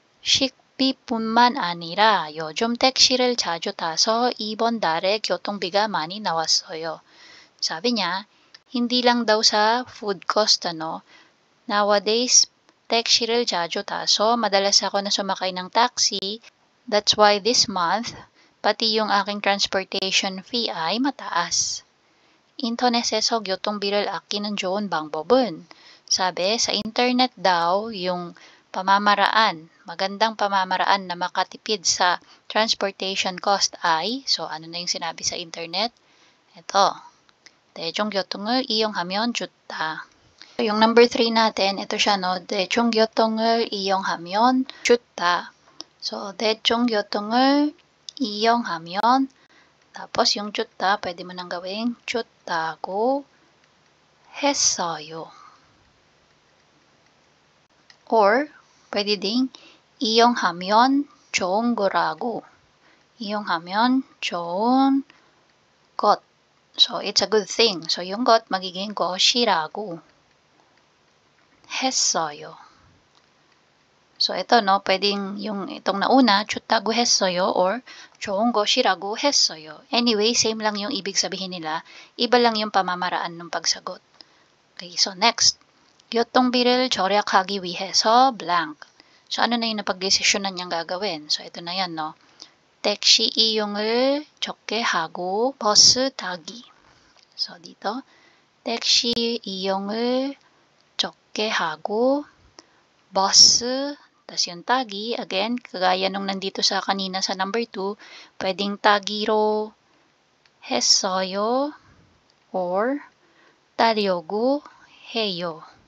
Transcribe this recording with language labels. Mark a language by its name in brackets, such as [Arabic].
[Korean] 식비뿐만 아니라 요즘 택시를 자주 타서 이번 달에 교통비가 많이 나왔어요. [Filipino] Sabi niya, hindi lang daw sa food cost, nowadays, [Korean] 택시를 자주 타서 [Filipino] madalas ako na sumakay ng taxi. That's why this month, pati yung aking transportation fee ay mataas. [Korean] 인터넷에서 교통비를 아끼는 좋은 방법은, [Filipino] sabi, sa internet daw, yung pamamaraan, magandang pamamaraan na makatipid sa transportation cost ay, so ano na yung sinabi sa internet? Ito. [Korean] 대중교통을 이용하면 좋다. [Filipino] yung number 3 natin, ito siya, [Korean] 대중교통을 이용하면 좋다. [Filipino] So, [Korean] 대중교통을 이용하면, [Filipino] tapos yung 좋다, pwede mo nang gawing [Korean] 좋다고 했어요. [Filipino] Or, pwede ding [Korean] 이용하면 좋은 거라고. 이용하면 좋은 것. [English] So, it's a good thing. [Filipino] So, yung got magiging [Korean] 것이라고 했어요. [Filipino] So, ito, pwedeng yung itong nauna, [Korean] 좋다고 했어요 [Filipino] or [Korean] 좋은 것이라고 했어요. [Filipino] Anyway, same lang yung ibig sabihin nila. Iba lang yung pamamaraan ng pagsagot. Okay, so next. [Korean] 교통비를 절약하기 위해서 blank. [Filipino] So, ano na yung napag-desisyonan niyang gagawin? So, ito na yan, [Korean] 택시 이용을 적게 하고 버스 타기. [Filipino] So, dito, [Korean] 택시 이용을 적게 하고 버스, [Filipino] tas yung tagi, again, kagaya nung nandito sa kanina sa number 2, pwedeng tagi로 했어요 or [Korean] 따려고 해요.